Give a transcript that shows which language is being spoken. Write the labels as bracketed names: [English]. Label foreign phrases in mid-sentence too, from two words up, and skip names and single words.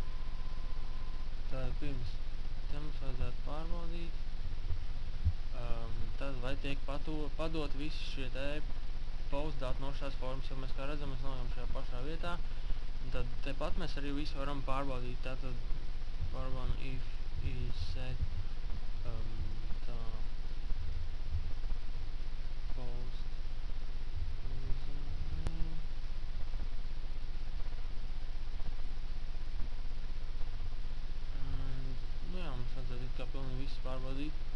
[Latvian] Tātad pirms te mums vajadzētu pārbaudīt, tad vai tiek padot visi šie te post dati no šās formas, jo mēs kā redzam, mēs noejam šajā pašā vietā. Un tad tepat mēs arī visu varam pārbaudīt, tātad pārbaudam [English] if is set [Latvian] tā [English] post username. [Latvian] Nu jā, mums vajadzētu it kā pilnīgi visu pārbaudīt.